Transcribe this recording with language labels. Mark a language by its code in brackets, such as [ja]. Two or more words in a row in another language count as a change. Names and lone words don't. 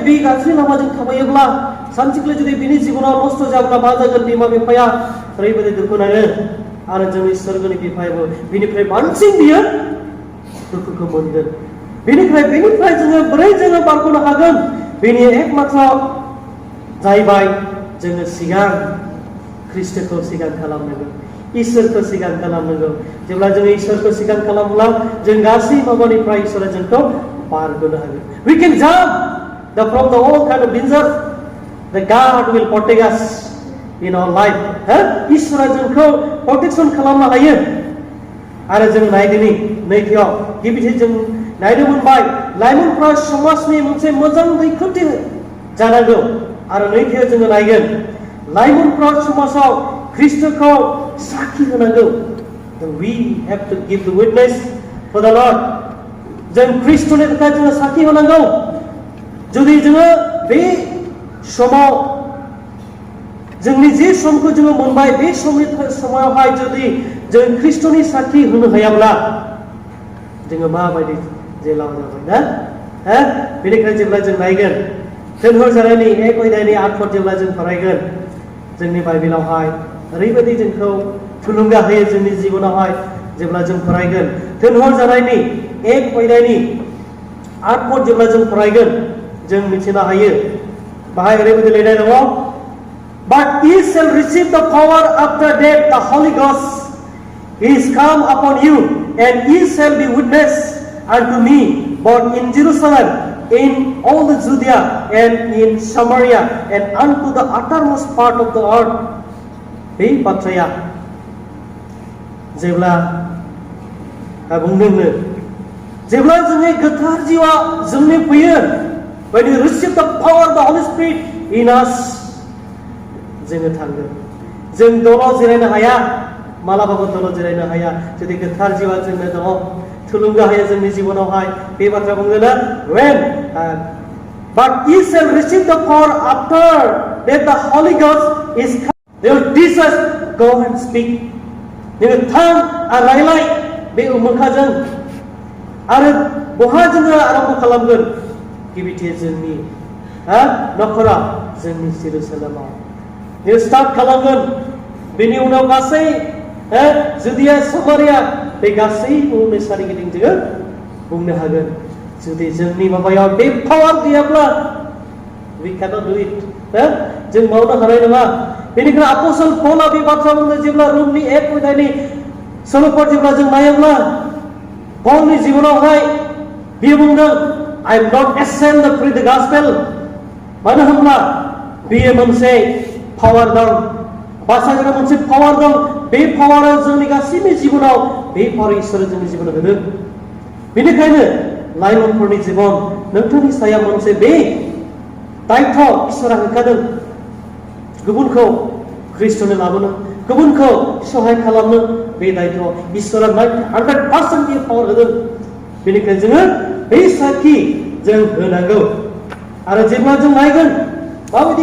[brx] बे गाज्रि लामाजों थाबायोब्ला सानसेखालि जुदि बिनि जिबनाव नस्थ' जाब्ला मा जागोन बिमा बिफाया ओरैबायदि दुखु नाङो आरो जोंनि सोरगोनि बिफायाबो बिनिफ्राय बांसिन बियो दुखुखौ मोनगोन बेनिफ्राय जोङो बोरै जोङो बारग'नो हागोन बेनि एकमात्र जाहैबाय जोङो सिगां ख्रिस्ट'खौ सिगां खालामनांगौ इसोरखौ सिगां खालामनांगौ जेब्ला जोङो इसोरखौ सिगां खालामब्ला जों गासै माबानिफ्राय इसोरा जोंखौ बारग'नो हागोन [en] we can jump from the all kind of danger that God will protect us in our life [brx] इसोरा जोंखौ प्रटेक्शन खालामनो हायो आरो जों नायदिनि नैथियाव गिबिथि जों नायनो मोनबाय लाइमोनफ्रा समाजनि मोनसे मोजां रैखाथि जानांगौ आरो नैथियाव जोङो नायगोन लाइमोनफ्रा समाजाव ख्रिस्ट'खौ साखि होनांगौ [en] we have to give the witness for the Lord [brx] जों ख्रिस्ट'नि थाखाय जोङो साखि होनांगौ जुदि जोङो बे समाव जोंनि जे समखौ जोङो मोनबाय बे समावहाय जुदि जों ख्रिस्ट'नि साखि होनो हायाब्ला जोङो माबायदि जेलाव जाबाय ना बेनिखायनो जेब्ला जों नायगोन दोनहर जानायनि एक अध्यायनि 8 पद जेब्ला जों फरायगोन जोंनि बाइबेलावहाय ओरैबायदि जोंखौ थुलुंगा होयो जोंनि जिबनावहाय जेब्ला जों फरायगोन दोनहर जानायनि एक अध्यायनि 8 पद जेब्ला जों फरायगोन जों मिथिनो हायो बाहाय ओरैबायदि लिरनाय दङ [en] But ye shall receive the power after that the Holy Ghost is come upon you, and ye shall be witness unto me, both in Jerusalem, in all the Judea, and in Samaria, and unto the uttermost part of the earth. [brx] Bे बाथ्राया जेब्ला बुंदोंनो जेब्ला जोंनि गोथार जिउआ जोंनि फैयो [en] when we receive the power of the Holy Spirit in us [brx] जोङो थांगोन जों दलाव जिरायनो हाया मालाबाबो दलाव जिरायनो हाया जुदि गोथार जिउआ जोंनो दङ थुलुंगा होयो जोंनि जिबनावहाय बे बाथ्रा बुङो ना [en] when but ye shall receive the power after that the Holy Ghost is come they will teach us go and speak [brx] जोङो थां आरो रायलाय बे उमुखाजों आरो बहा जोङो आरम्भ खालामगोन गिबिथे जोंनि नखराव जोंनि जेरुसालेमाव जों स्टार्ट खालामगोन बेनि उनाव गासै जुदिया समारिया बे गासै बुहुमनि सोरगिदिं जोङो बुंनो हागोन जुदि जोंनि माबायाव बे पावार गैयाब्ला [en] we cannot do it [brx] जों मावनो हानाय नङा बेनिखायनो आपोस्टल पौलआ बे बाथ्रा बुंदों जेब्ला रोमनि 1 अध्यायनि 16 पद जेब्ला जों नायोब्ला पौलनि जिबनावहाय बियो बुंदों [en] I am not ashamed to preach the gospel [brx] मानो होनब्ला बियो मोनसे पावार दं बासायग्रा मोनसे पावार दं बे पावारा जोंनि गासैनि जिबनाव बे पावार इसोरा जोंनि जिबनाव होदों बेनिखायनो लाइमोनफोरनि जिबन नोंथांनि सायाव मोनसे बे दायथ' इसोरा होखादों गुबुनखौ ख्रिस्ट'नो लाबोनो गुबुनखौ सहाय खालामनो बे दायथ' इसोरा 100% बियो पावार होदों बेनिखायनो जोङो बे साखि जों होनांगौ आरो जेब्ला जों नायगोन माबायदि